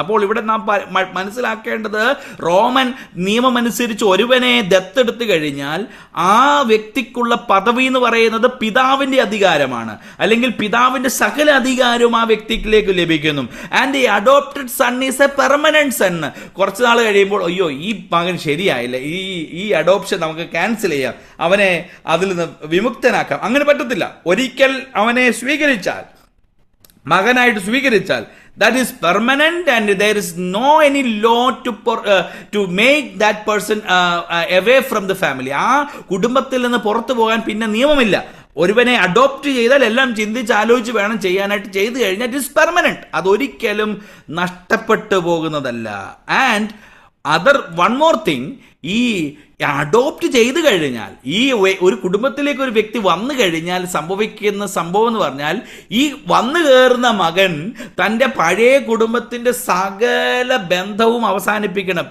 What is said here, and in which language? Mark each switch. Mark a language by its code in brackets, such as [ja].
[ml] അപ്പോൾ ഇവിടെ നാം മനസ്സിലാക്കേണ്ടത്, റോമൻ നിയമമനുസരിച്ച് ഒരുവനെ ദത്തെടുത്തു കഴിഞ്ഞാൽ ആ വ്യക്തിക്കുള്ള പദവി എന്ന് പറയുന്നത് പിതാവിന്റെ അധികാരമാണ്, അല്ലെങ്കിൽ പിതാവിന്റെ സകല അധികാരവും ആ വ്യക്തിയിലേക്ക് ലഭിക്കുന്നു. [en] And the adopted son is a permanent son. [ml] കുറച്ച് നാൾ കഴിയുമ്പോൾ അയ്യോ ഈ മകൻ ശരിയായില്ല, ഈ അഡോപ്ഷൻ നമുക്ക് ക്യാൻസൽ ചെയ്യാം, അവനെ അതിൽ നിന്ന് വിമുക്തനാക്കാം. അങ്ങനെ പറ്റത്തില്ല. ഒരിക്കൽ അവനെ സ്വീകരിച്ചാൽ മകനായിട്ട് സ്വീകരിച്ചാൽ [en] that is permanent and there is no any law to make that person away from the family. [ml] ആ കുടുംബത്തിൽ നിന്ന് പുറത്തു പോകാൻ പിന്നെ നിയമമില്ല. ഒരുവനെ അഡോപ്റ്റ് ചെയ്താൽ എല്ലാം ചിന്തിച്ച് ആലോചിച്ച് വേണം ചെയ്യാനായിട്ട്. ചെയ്തു കഴിഞ്ഞാൽ [en] it is permanent, [ml] അതൊരിക്കലും നഷ്ടപ്പെട്ടു പോകുന്നതല്ല. [en] and one more thing, [ml] ഈ അഡോപ്റ്റ് ചെയ്തു കഴിഞ്ഞാൽ, ഈ ഒരു കുടുംബത്തിലേക്ക് ഒരു വ്യക്തി വന്നു കഴിഞ്ഞാൽ സംഭവിക്കുന്ന സംഭവം എന്ന് പറഞ്ഞാൽ, ഈ വന്നു കയറുന്ന മകൻ തൻ്റെ പഴയ കുടുംബത്തിൻ്റെ സകല ബന്ധവും അവസാനിപ്പിക്കണം.